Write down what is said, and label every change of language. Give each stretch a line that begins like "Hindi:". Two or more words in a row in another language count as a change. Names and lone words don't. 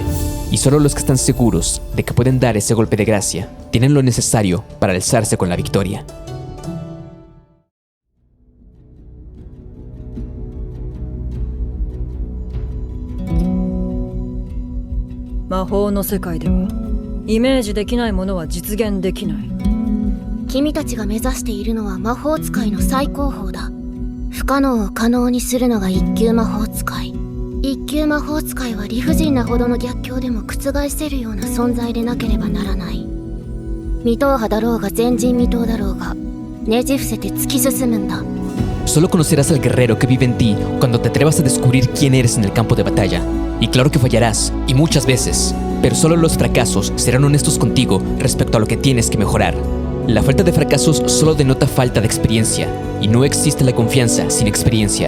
Spanish: Y solo los que están seguros de que pueden dar ese golpe de gracia tienen lo necesario para alzarse con la victoria.
Japanese: 魔法の世界ではイメージできないものは実現できない. 君たちが目指しているのは魔法使いの最高峰だ。不可能を可能にするのが一級魔法使い。一級魔法使いは理不尽なほどの逆境でも覆せるような存在でなければならない。未踏破だろうが前人未到だろうがねじ伏せて突き進むんだ。
Spanish: Solo conocerás al guerrero que vive en ti cuando te atrevas a descubrir quién eres en el campo de batalla. Y claro que fallarás, y muchas veces, pero solo los fracasos serán honestos contigo respecto a lo que tienes que mejorar. La falta de fracasos solo denota falta de experiencia, y no existe la confianza sin experiencia.